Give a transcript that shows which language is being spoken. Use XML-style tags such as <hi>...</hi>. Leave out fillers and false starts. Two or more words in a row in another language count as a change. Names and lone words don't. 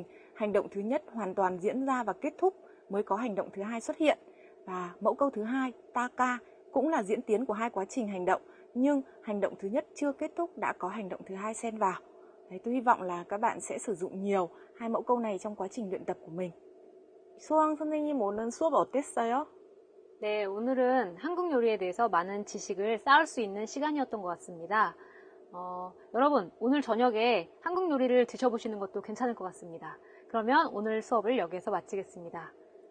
<vi>Hành động thứ nhất hoàn toàn diễn ra và kết thúc mới có hành động thứ hai xuất hiện. Và mẫu câu thứ hai, taka, cũng là diễn tiến của 2 quá trình hành động, nhưng hành động thứ nhất chưa kết thúc đã có hành động thứ hai xen vào. Đấy, tôi hy vọng là các bạn sẽ sử dụng nhiều 2 mẫu câu này trong quá trình luyện tập của mình.</vi> <ko>수학 선생님 오늘 수업 어땠어요? 네, 오늘은 한국 요리에 대해서 많은 지식을 쌓을 수 있는 시간이었던 것 같습니다. 여러분, 오늘 저녁에 한국 요리를 드셔보시는 것도 괜찮을 것 같습니다. 그러면 오늘 수업을 여기서 마치겠습니다.</ko>